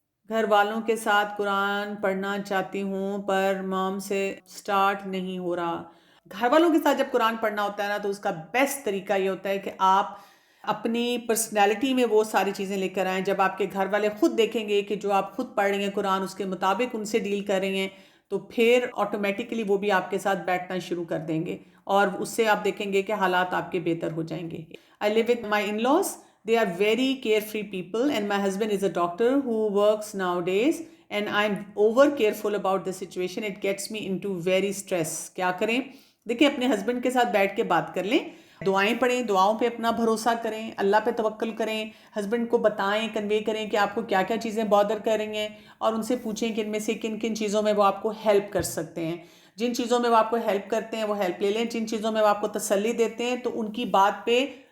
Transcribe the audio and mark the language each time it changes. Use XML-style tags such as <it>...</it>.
<ur>گھر والوں کے ساتھ قرآن پڑھنا چاہتی ہوں پر مام سے سٹارٹ نہیں ہو رہا۔ گھر والوں کے ساتھ جب قرآن پڑھنا ہوتا ہے نا تو اس کا بیسٹ طریقہ یہ ہوتا ہے کہ آپ اپنی پرسنالٹی میں وہ ساری چیزیں لے کر آئیں۔ جب آپ کے گھر والے خود دیکھیں گے کہ جو آپ خود پڑھ رہی ہیں قرآن اس کے مطابق ان سے ڈیل کر رہی ہیں تو پھر آٹومیٹکلی وہ بھی آپ کے ساتھ بیٹھنا شروع کر دیں گے اور اس سے آپ دیکھیں گے کہ حالات آپ کے بہتر ہو جائیں گے۔</ur> <en>I live with my in-laws. They are very carefree people and my husband is a doctor who works nowadays and I'm over careful about the situation. It gets me into very stress.</en> <ur>کیا کریں؟ دیکھیں اپنے husband کے ساتھ بیٹھ کے بات کر لیں، دعائیں پڑھیں، دعاؤں پہ اپنا بھروسہ کریں، اللہ پہ توکل کریں، ہسبینڈ کو بتائیں، کنوے کریں کہ آپ کو کیا کیا چیزیں بادر کر رہی ہیں اور ان سے پوچھیں کہ ان میں سے کن کن چیزوں میں وہ آپ کو ہیلپ کر سکتے ہیں۔ جن چیزوں میں وہ آپ کو ہیلپ کرتے ہیں وہ ہیلپ لے لیں، جن چیزوں میں وہ آپ کو تسلی دیتے ہیں تو ان کی بات پہ</ur>